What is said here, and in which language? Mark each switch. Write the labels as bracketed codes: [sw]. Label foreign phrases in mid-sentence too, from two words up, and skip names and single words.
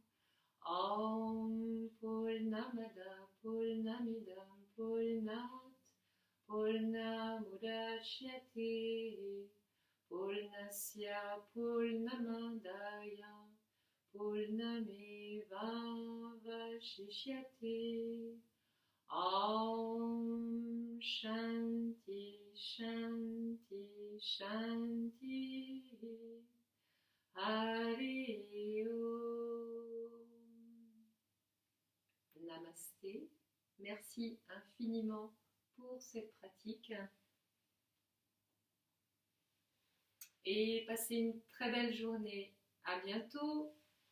[sa] ॐ पूर्णमदः पूर्णमिदं पूर्णात् पूर्णमुदच्यते पूर्णस्य पूर्णमादाय पूर्णमेवावशिष्यते. ॐ शान्ति शान्ति शान्ति. हरि ॐ. [fr] Namasté. Merci infiniment pour cette pratique. Et passez une très belle journée. À bientôt.